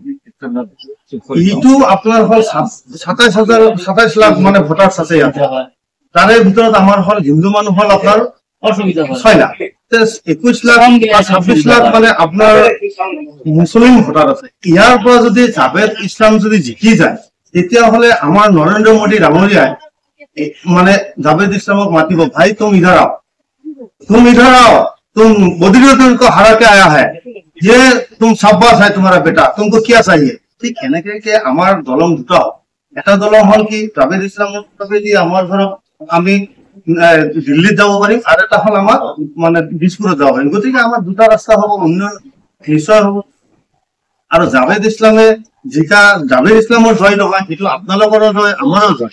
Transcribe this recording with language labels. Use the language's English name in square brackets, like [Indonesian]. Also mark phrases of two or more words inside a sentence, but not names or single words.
[Assamese] এইটো আপোনাৰ হ'ল 27 লাখ মানে ভোটাৰ্ছ আছে ইয়াত, তাৰে ভিতৰত আমাৰ হ'ল হিন্দু মানুহ হ'ল আপোনাৰ 6 লাখ, 21 লাখ বা 26 লাখ মানে আপোনাৰ মুছলিম ভোটাৰ আছে। ইয়াৰ পৰা যদি জাভেদ ইছলাম যদি জিকি যায়, তেতিয়াহ'লে আমাৰ নৰেন্দ্ৰ মোদী ডাঙৰীয়াই মানে জাভেদ ইছলামক মাতিব, [Hindi] भाई तुम इधर आओ, तुम बदरुद्दीन को हरा के आया है, ये तुम शाबाश है तुम्हारा बेटा, तुमको क्या चाहिए? [Assamese] ঠিক এনেকে আমাৰ দলং দুটা, এটা দলং হল কি জাভেদ ইছলামক দি আমাৰ ধৰক আমি দিল্লীত যাব পাৰিম, আৰু এটা হল আমাৰ মানে দিছপুৰত যাব পাৰিম। গতিকে আমাৰ দুটা ৰাস্তা হ'ব, উন্নয়ন নিশ্চয় হ'ব। আৰু জাভেদ ইছলামে জাভেদ ইছলামৰ জয় নহয়, সেইটো আপোনালোকৰো জয়, আমাৰো জয়।